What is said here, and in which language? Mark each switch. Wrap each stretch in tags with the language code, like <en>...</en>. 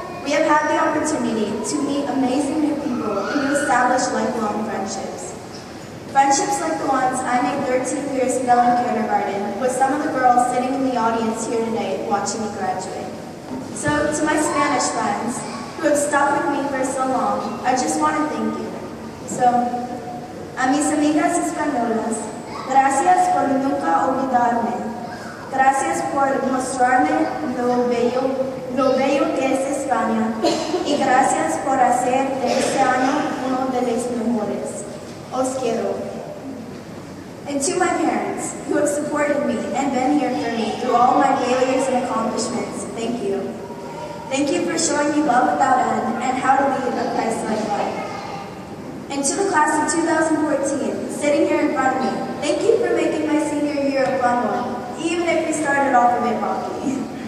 <en>We have had the opportunity to meet amazing new people and to establish lifelong friendships. Friendships like the ones I made 13 years ago in kindergarten with some of the girls sitting in the audience here today watching me graduate. So to my Spanish friends who have stuck with me for so long, I just want to thank you.</en> <es>So, a mis amigas españolas, gracias por nunca olvidarme. Gracias por mostrarme lo bello que es España. Y gracias por hacer de este año uno de los mejores. Os quiero.</es> <en>And to my parents, who have supported me and been here for me through all my failures and accomplishments, thank you. Thank you for showing me love without end and how to lead a Christ-like life. And to the class of 2014, sitting here in front of me, thank you for making my senior year a fun one, even if we started off a bit rocky.</en>